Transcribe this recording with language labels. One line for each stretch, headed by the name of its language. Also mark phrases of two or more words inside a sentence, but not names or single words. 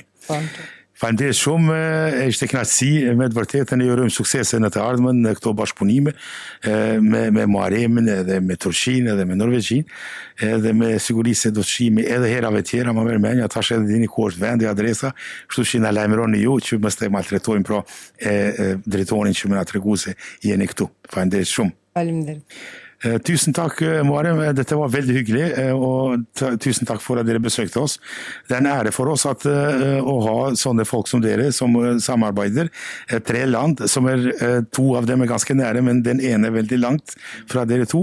Albanian: Faleminderit shumë, ishte kënaqësi, me të vërtetën ju urojmë suksese në të ardhmen në këto bashkëpunime me Muharemin edhe me Turqinë edhe me Norvegjinë, edhe me siguri se do të shihemi edhe herave tjera, më merr mendja, tash edhe dini ku është vendi, adresa, kështu që na lajmëroni ju që mos të maltretojmë pra Dritonin që më na tregu se jeni këtu. Faleminderit shumë. Faleminderit.
Norwegian: Tusen takk, Muharrem. Dette var veldig hyggelig, og tusen takk for at dere besøkte oss. Det er en ære for oss å ha sånne folk som dere som samarbeider. 3 land, som 2 av dem er ganske nære, men den ene er veldig langt fra dere 2.